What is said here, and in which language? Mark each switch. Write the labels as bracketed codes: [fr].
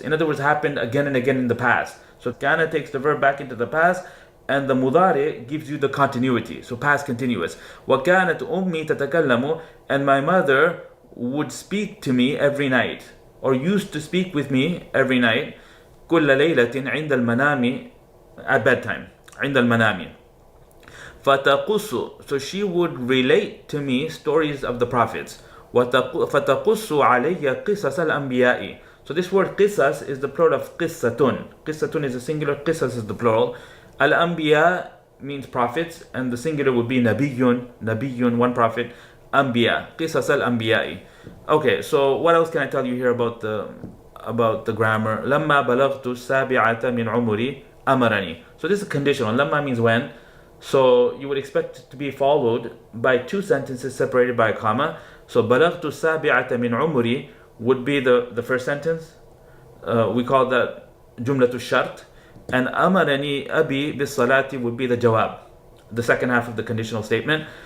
[en] In other words, happened again and again in the past. So kana takes the verb back into the past, and the mudari gives you the continuity. So past continuous. [ar] وكانت أمي تتكلم, [en] and my mother would speak to me every night, or used to speak with me every night. [ar] كل ليلة عند المنام, [en] at bedtime. [ar] عند المنام. [en] فتقص, so she would relate to me stories of the prophets. [ar] فتقص علي قصص الأنبياء. [en] So this word قصص is the plural of قصة. قصة is a singular, قصص is the plural. Al-Anbiya means prophets, and the singular would be nabiyun, nabiyun, one prophet. [ar] Anbiya, قصص الأنبياء. [en] Okay, so what else can I tell you here about the grammar? [ar] لما بلغت السابعة من عمري أمرني. [en] So this is conditional. لما means when. So you would expect it to be followed by two sentences separated by a comma. So بلغت السابعة من عمري would be the first sentence. We call that [ar] جملة الشرط. [en] And أمرني أبي بالصلاة would be the jawab, the second half of the conditional statement.